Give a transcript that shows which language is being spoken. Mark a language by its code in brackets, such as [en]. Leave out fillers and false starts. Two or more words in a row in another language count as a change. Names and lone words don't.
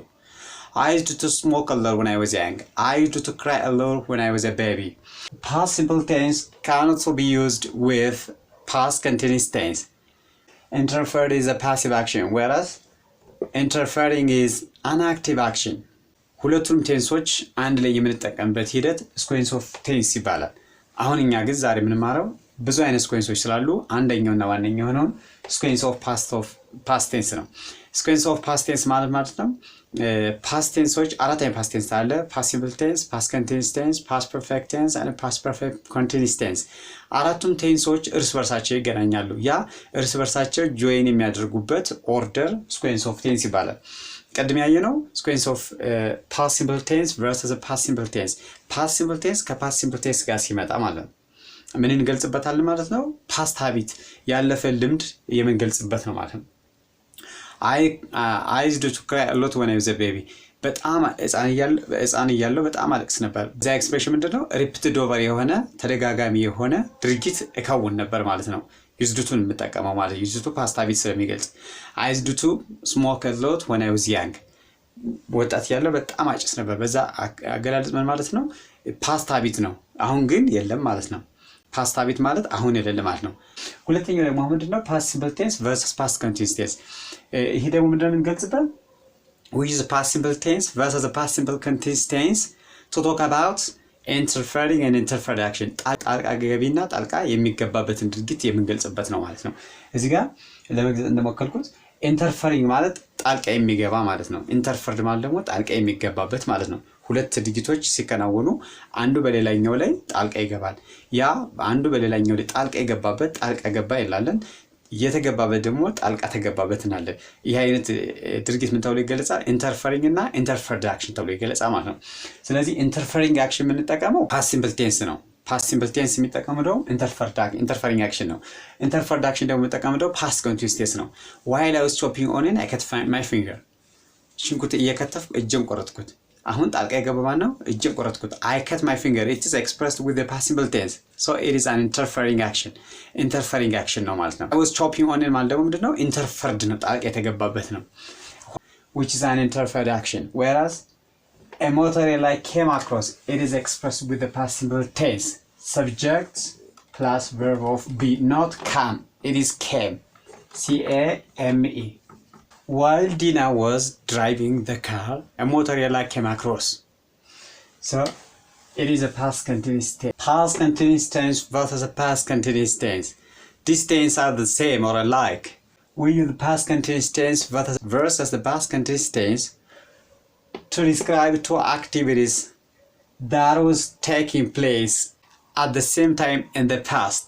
[en] I used to smoke a lot when I was young. I used to cry a lot when I was a baby. Past simple tense can also be used with past continuous tense. Interfered is a passive action, whereas interfering is an active action. [am] ሁለቱም ቴንሶች አንድ ላይ የምንጠቀምበት ሂደት [en] sequence of tense [am] ይባላል። አሁን እኛ ግን ዛሬ የምንማረው ብዙ አይነት sequenceዎች ስላሉ አንደኛውና ዋነኛው የሆነው [en] sequence of past tense ነው። sequence of past tense [am] ማለት ነው [en] past tenseዎች [am] አራት አይነት [en] past tense አለ: past simple tense, past continuous tense, past perfect tense and past perfect continuous tense። [am] አራቱም ቴንሶች እርስ በርሳቸው ይገናኛሉ። ያ እርስ በርሳቸው [en] join የሚያደርጉበት order sequence of tense ይባላል። [am] ቀድም ያየነው [en] sequence of past simple tense versus past simple tense. past simple tense [am] ከ [en] past simple tense [am] ጋር ሲመጣ ማለት ነው ምን እንገልጽበታለን ማለት ነው? [en] past habit [am] ያለፈ ልምድ የምንገልጽበት ነው ማለት ነው። [en] I used to cry a lot when I was a baby. [am] በጣም ሕፃን እያለሁ በጣም አለቅስ ነበር። እዛ ኤክስፕሬሽን ምንድነው? [en] repeated over [am] የሆነ ተደጋጋሚ የሆነ ድርጊት እከውን ነበር ማለት ነው። [en] used to [am] የምጠቀመው ማለት [en] used to past habit ስለሚገልጽ I used to smoke a lot when I was young. [am] ወጣት ያለው በጣም አጭስ ነበር። በዛ አገላለጽ ምን ማለት ነው? [en] past habit [am] ነው። አሁን ግን የለም ማለት ነው። [en] past habit [am] ማለት አሁን የሌለ ማለት ነው። ሁለተኛው ደግሞ ምንድነው? [en] past simple tense versus past continuous tense. [am] ይሄ ደግሞ ምንድነው የምንገልጽበት? [en] We use past simple tense versus past simple continuous tense to talk about interfering and interfered action. [am] ጣልቃ ገቢና ጣልቃ የሚገባበትን ድርጊት የምንገልጽበት ነው ማለት ነው። እዚህ ጋር ለመግለጽ እንደሞከርኩት interfering ማለት ጣልቃ የሚገባ ማለት ነው። interfered ማለት ደግሞ ጣልቃ የሚገባበት ማለት ነው። ሁለት ድርጊቶች ሲከናወኑ አንዱ በሌላኛው ላይ ጣልቃ ይገባል። ያ አንዱ በሌላኛው ላይ ጣልቃ የገባበት ጣልቃ ገባ ይላልን። የተገባበት ደግሞ ጣልቃ ተገባበት እናለን። ይሄ አይነት ድርጊት ምን ተብሎ ይገለጻል? interfering እና [en] interfered action [am] ተብሎ ይገለጻል ማለት ነው። ስለዚህ [en] interfering action [am] የምንጠቀመው [en] past simple tense [am] ነው። [en] past simple tense [am] የሚጠቀመው ደግሞ [en] interfering action [am] ነው። [en] interfered action [am] ደግሞ የሚጠቀመው ደግሞ [en] past continuous tense [am] ነው። [en] while I was chopping onion I cut my finger. [am] ሽንኩርት እየከተፍኩ እጄን ቆረጥኩት። አሁን ጣልቃ የገባ ነው እጄን ቆረጥኩት። [en] I cut my finger. It is expressed with the past simple tense. So it is an interfering action. interfering action [am] ነው ማለት ነው። [en] I was chopping onion [am] ማለት ደግሞ ምንድነው? [en] interfered ነው፣ [am] ጣልቃ የተገባበት ነው። [en] which is an interfered action. Whereas a motorcycle came across, it is expressed with the past simple tense. Subject plus verb of be, not come. It is came. C-A-M-E. While Dina was driving the car, a motorcycle came across. So it is a past continuous tense. Past continuous tense versus a past continuous tense. These tenses are the same or alike. We use the past continuous tense versus the past continuous tense to describe 2 activities that was taking place at the same time in the past.